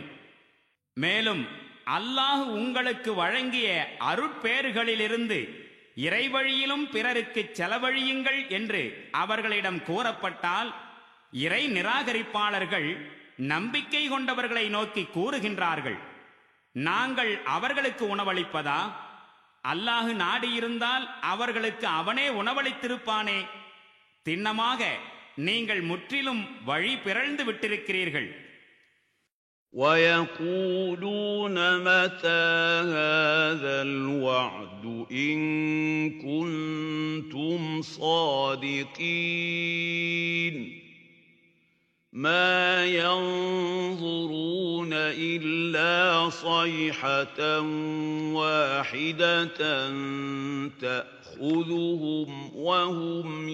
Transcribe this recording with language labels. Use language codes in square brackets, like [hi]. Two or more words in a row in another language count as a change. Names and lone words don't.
[ta] மேலும் அல்லாஹ் உங்களுக்கு வழங்கிய அருட்பேறுகளிலிருந்து இறைவழியிலும் பிறருக்கு செலவழியுங்கள் என்று அவர்களிடம் கூறப்பட்டால் இறை நிராகரிப்பாளர்கள் நம்பிக்கை கொண்டவர்களை நோக்கி கூறுகின்றார்கள், நாங்கள் அவர்களுக்கு உணவளிப்பதா? அல்லாஹ் நாடியிருந்தால் அவர்களுக்கு அவனே உணவளித்திருப்பானே. திண்ணமாக நீங்கள் முற்றிலும் வழி பிறழ்ந்து விட்டிருக்கிறீர்கள். [ar] وَيَقُولُونَ مَتَى هَذَا الْوَعْدُ إِن كُنتُمْ صَادِقِينَ مَا يَنظُرُونَ إِلَّا صَيْحَةً وَاحِدَةً تَأْخُذُهُمْ وَهُمْ